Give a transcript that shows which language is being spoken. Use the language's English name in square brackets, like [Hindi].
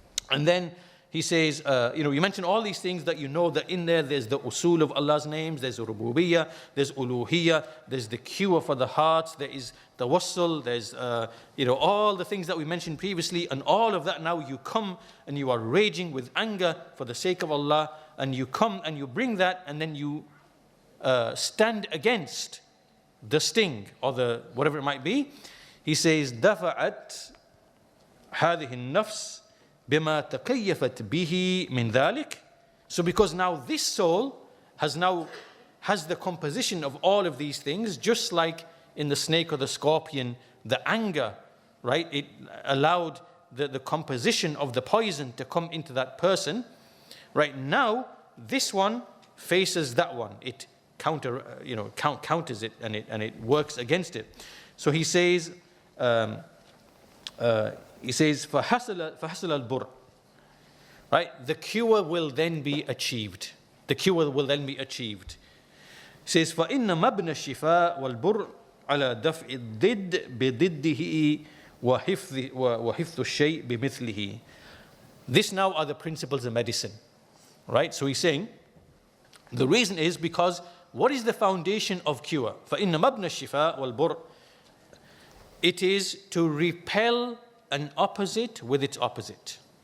[English] And then he says, you mention all these things that that in there's the usul of Allah's names, there's rububiyyah, there's uluhiyyah, there's the cure for the hearts, there is tawassul, there's, all the things that we mentioned previously, and all of that now you come and you are raging with anger for the sake of Allah, and you come and you bring that, and then you stand against the sting or the whatever it might be. He says, [Arabic] دفعت هذه النفس بما تكيفت به من ذلك. [English] So because now this soul has the composition of all of these things, just like in the snake or the scorpion, the anger, right? It allowed the composition of the poison to come into that person. Right now, this one faces that one. It counters it, and it works against it. So he says, He says, [Arabic] فَحَصَلَ الْبُرْء. [English] Right? The cure will then be achieved. The cure will then be achieved. He says, [Arabic] فَإِنَّ مَبْنَ الشِّفَاء وَالْبُرْء عَلَى دَفْعِ الضِّدِّ بِضِدِّهِ وَحِفْظُ الشَّيْء بِمِثْلِهِ. [English] This now are the principles of medicine. Right? So he's saying, the reason is because what is the foundation of cure? [Arabic] فَإِنَّ مَبْنَ الشِّفَاء وَالْبُرْء. [English] It is to repel an opposite with its opposite.